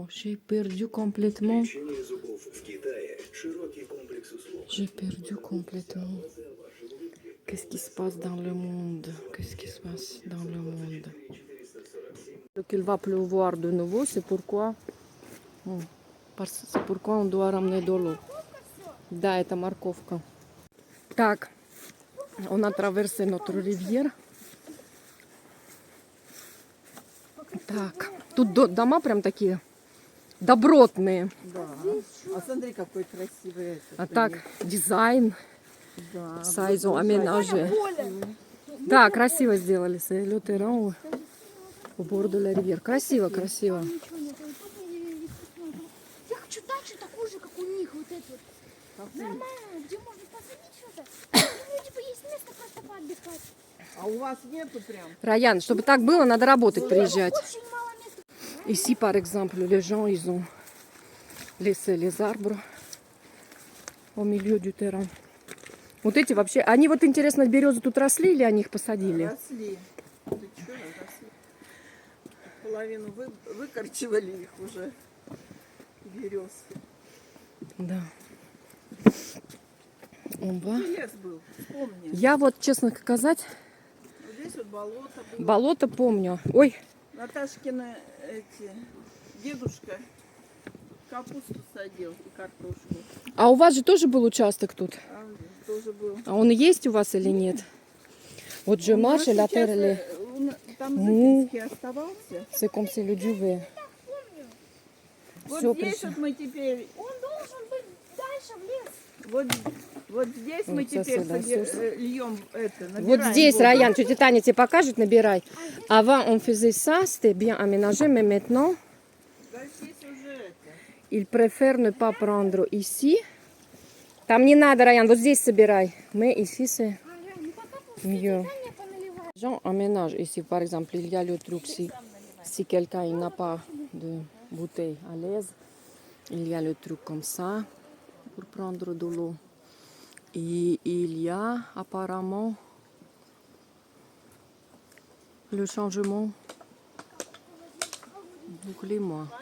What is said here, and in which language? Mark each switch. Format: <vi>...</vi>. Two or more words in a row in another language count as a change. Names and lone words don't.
<fr>J'ai perdu complètement. J'ai perdu complètement. Qu'est-ce qui se passe dans le monde? Qu'est-ce qui se passe dans le monde? Donc il va pleuvoir de nouveau, c'est pourquoi on doit ramener de l'eau.</fr> <ru>Да, это морковка. Так,</ru> <fr>on a traversé notre rivière.</fr> <ru>Так, тут дома прям такие добротные. Да. А смотри, какой красивый этот. А так, дизайн, Да.</ru> <fr>ça, ils ont aménagé.</fr> <ru>Да, красиво сделали.</ru> <fr>C'est le terrain au bord de la rivière.</fr> <ru>Красиво, красиво. Ничего нет, тут я хочу дачу такую же, как у них, вот эту вот. Нормально, где можно посадить что-то. У меня типа есть место просто поотдыхать. А у вас нету прям? Раян, чтобы так было, надо работать, приезжать. Очень мало места.</ru> <fr>Ici, par exemple, les gens, ils ont laissé les arbres au milieu du terrain.</fr> <ru>Вот эти вообще, они вот, интересно, березы тут росли или они их посадили? Росли. Ты чё, росли? Половину выкорчевали их уже. Берез. Да. Он va. Лес был, вспомни. Я вот, честно сказать, Вот здесь вот болото было. болото помню. Ой, Наташкины дедушка капусту садил и картошку. а у вас же тоже был участок тут? А, тоже был. А он есть у вас или нет? Вот</ru> <fr>je marche</fr> <ru>Ну,</ru> <fr>la</fr> <ru>сейчас,</ru> <fr>terre,</fr> <ru>там Ну. Зыкинский оставался.</ru> <fr>c'est comme si le duvet.</fr> <ru>Вот Всё здесь пришло. вот мы теперь, Он должен быть дальше в лес. вот здесь мы Вот теперь соседа, соседа. льем это, Вот набираем здесь, воду. Раян, тетя Таня тебе покажет, набирай.</ru> <fr>Avant, on faisait ça, c'était bien aménagé, mais maintenant,</fr> <ru>Да, здесь уже это.</ru> <fr>ils préfèrent ne pas prendre ici.</fr> <ru>Там не надо, Раян, вот здесь собирай.</ru> <fr>Mais ici, c'est</fr> <ru>Ага, ну пока</ru> <fr>mieux.</fr> <ru>питание поналивать.</ru> <fr>Les gens aménagent ici, par exemple, il y a le truc, si quelqu'un il n'a pas de bouteille à l'aise, il y a le truc comme ça pour prendre de l'eau. Et il y a apparemment le changement du climat.</fr>